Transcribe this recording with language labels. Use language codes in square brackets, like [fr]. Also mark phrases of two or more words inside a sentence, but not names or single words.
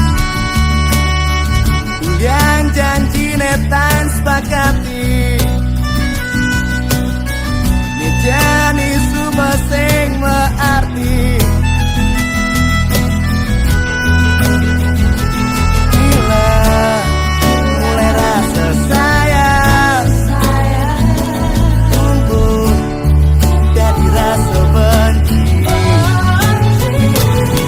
[ban] Yang janji netan sepakati jani subah sing mearti. [id] Gila mulai rasa sayang tumbuh dari rasa benci.